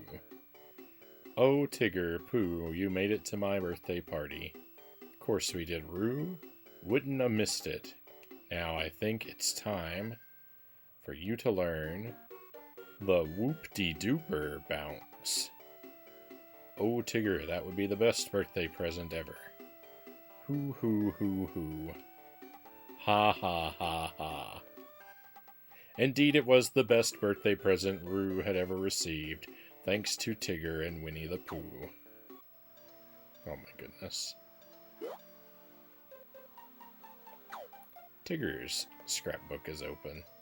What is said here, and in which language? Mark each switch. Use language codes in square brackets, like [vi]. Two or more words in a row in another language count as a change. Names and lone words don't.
[en] Oh, Tigger, Pooh, you made it to my birthday party. Of course we did, Roo. Wouldn't have missed it. Now I think it's time for you to learn the whoop-de-dooper bounce. Oh, Tigger, that would be the best birthday present ever. Hoo hoo hoo hoo. Ha ha ha ha. Indeed, it was the best birthday present Roo had ever received, thanks to Tigger and Winnie the Pooh. Oh my goodness. Tigger's scrapbook is open.